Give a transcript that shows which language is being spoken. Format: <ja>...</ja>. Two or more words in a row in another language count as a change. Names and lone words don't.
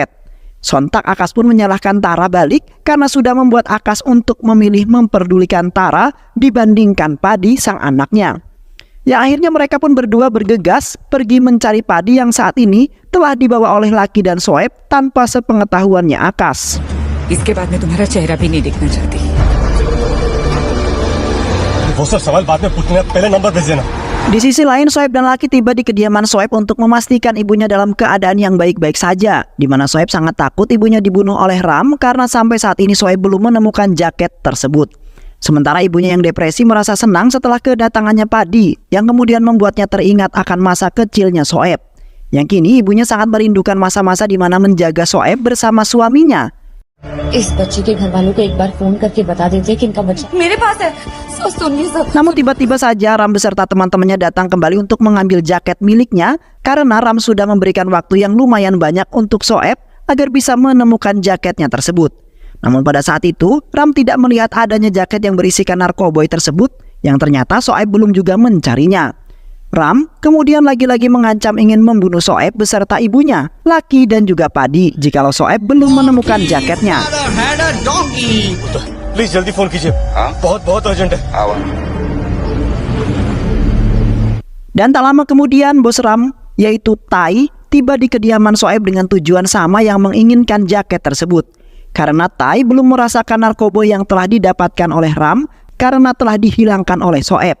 <id>Sontak Akas pun menyalahkan Tara balik karena sudah membuat Akas untuk memilih memperdulikan Tara dibandingkan Padi sang anaknya. Yang akhirnya mereka pun berdua bergegas pergi mencari Padi yang saat ini telah dibawa oleh Lucky dan Shoaib tanpa sepengetahuannya Akas.</id> <hi>इसके बाद मैं तुम्हारा चेहरा भी नहीं देखना चाहती। वो सब सवाल बाद में पूछने पहले नंबर भेज देना।</hi> <id>Di sisi lain, Shoaib dan Lucky tiba di kediaman Shoaib untuk memastikan ibunya dalam keadaan yang baik-baik saja. Di mana Shoaib sangat takut ibunya dibunuh oleh Ram karena sampai saat ini Shoaib belum menemukan jaket tersebut. Sementara ibunya yang depresi merasa senang setelah kedatangannya Padi yang kemudian membuatnya teringat akan masa kecilnya Shoaib. Yang kini ibunya sangat merindukan masa-masa di mana menjaga Shoaib bersama suaminya.</id> <hi>इस बच्चे के घर वालों को एक बार फोन करके बता देते कि इनका बच्चा मेरे पास है। सुनिए सब।</hi> <id>Namun tiba-tiba saja Ram beserta teman-temannya datang kembali untuk mengambil jaket miliknya karena Ram sudah memberikan waktu yang lumayan banyak untuk Shoaib agar bisa menemukan jaketnya tersebut. Namun pada saat itu Ram tidak melihat adanya jaket yang berisikan narkoboy tersebut yang ternyata Shoaib belum juga mencarinya. Ram kemudian lagi-lagi mengancam ingin membunuh Shoaib beserta ibunya, Lucky dan juga Padi jikalau Shoaib belum menemukan jaketnya.</id> <hi>प्लीज जल्दी फोन कीजिए, बहुत बहुत अर्जेंट है।</hi> <id>Dan tak lama kemudian bos Ram yaitu Tai tiba di kediaman Shoaib dengan tujuan sama yang menginginkan jaket tersebut. Karena Tai belum merasakan narkoboy yang telah didapatkan oleh Ram karena telah dihilangkan oleh Shoaib.</id>